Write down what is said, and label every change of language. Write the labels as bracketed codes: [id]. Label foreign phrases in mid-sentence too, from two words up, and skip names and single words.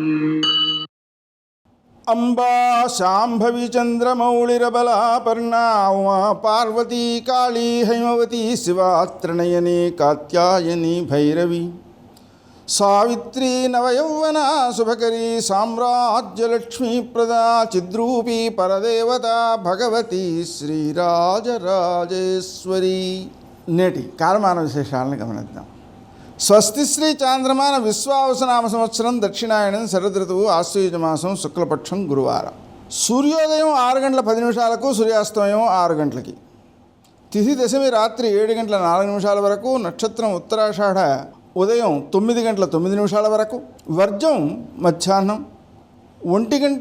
[sa] अंबा शांभवी चंद्रमौलिरबलापर्णा उमा पार्वती काली हैमवती शिवा त्रिनयनी कात्यायनी भैरवी सावित्री नवयौवना शुभकरी साम्राज्यलक्ष्मी प्रदा चिद्रूपी परदेवता भगवती श्रीराजराजेश्वरी [te] నేటి కాలమాన విశేషాలను గమనిద్దాం. స్వస్తి శ్రీ చాంద్రమాన విశ్వావసనామ సంవత్సరం దక్షిణాయనం శరదృతువు ఆశ్వయుజమాసం శుక్లపక్షం గురువారం. సూర్యోదయం 6 గంటల 10 నిమిషాలకు, సూర్యాస్తమయం 6 గంటలకి. తిథి దశమి రాత్రి 7 గంటల 4 నిమిషాల వరకు, నక్షత్రం ఉత్తరాషాఢ ఉదయం 9 గంటల 9 నిమిషాల వరకు, వర్జం మధ్యాహ్నం 1 గంట